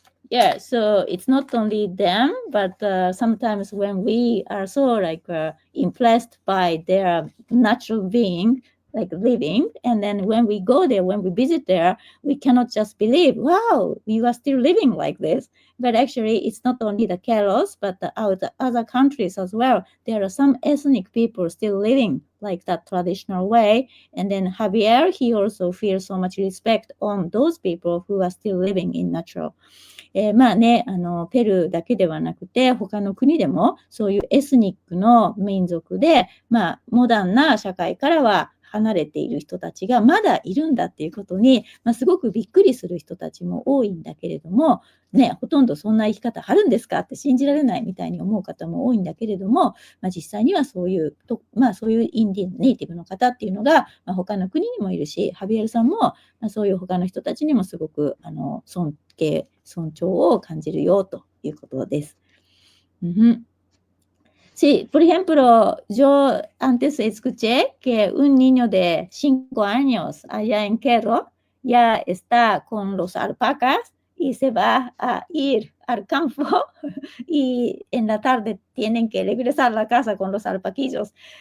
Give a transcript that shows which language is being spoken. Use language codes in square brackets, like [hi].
[en] Yeah, so it's not only them, but sometimes when we are so impressed by their natural being, like living, and then when we go there, when we visit there, we cannot just believe, wow, you are still living like this. But actually, it's not only the Keros, but the other countries as well. There are some ethnic people still living like that traditional way. And then Javier, he also feels so much respect on those people who are still living in natural. [ja] ペルーだけではなくて、他の国でもそういうエスニックの民族で、モダンな社会からは離れている人たちがまだいるんだっていうことに、すごくびっくりする人たちも多いんだけれども、ほとんどそんな生き方あるんですかって信じられないみたいに思う方も多いんだけれども、実際にはそういうインディアンネイティブの方っていうのが、他の国にもいるし、ハビエルさんも、そういう他の人たちにもすごく尊重を感じるよということです。 [es] Sí, por ejemplo, yo antes escuché que un niño de 5 años allá en Quero ya está con los alpacas y se va a ir al campo y en la tarde tienen que regresar a la casa con los alpaquillos.